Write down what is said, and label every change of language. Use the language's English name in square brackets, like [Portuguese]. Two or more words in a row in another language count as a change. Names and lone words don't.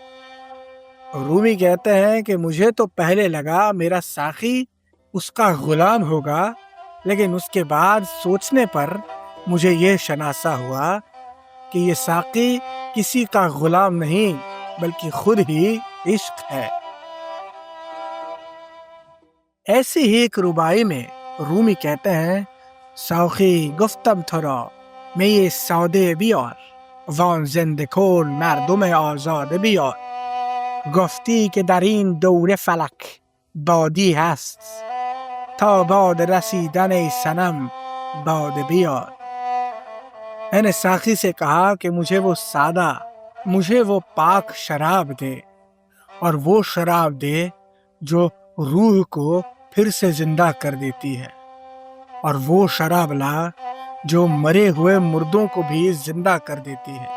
[Urdu] رومی کہتے ہیں کہ مجھے تو پہلے لگا میرا ساقی اس کا غلام ہوگا، لیکن اس کے بعد سوچنے پر مجھے یہ شناسا ہوا کہ یہ ساقی کسی کا غلام نہیں بلکہ خود ہی عشق ہے۔ ایسی ہی ایک ربائی میں رومی کہتے ہیں: [Persian] ساقی گفتم تو را می ساده بیار، وان زنده کن مردم آزاده بیار، گفتی که در این دوره فلک بادی هست، تا باد رسیدن ای صنم باد بیار۔ [Urdu] میں نے ساقی سے کہا کہ مجھے وہ سادہ، مجھے وہ پاک شراب دے، اور وہ شراب دے جو روح کو پھر سے زندہ کر دیتی ہے، اور وہ شراب لا جو مرے ہوئے مردوں کو بھی زندہ کر دیتی ہے۔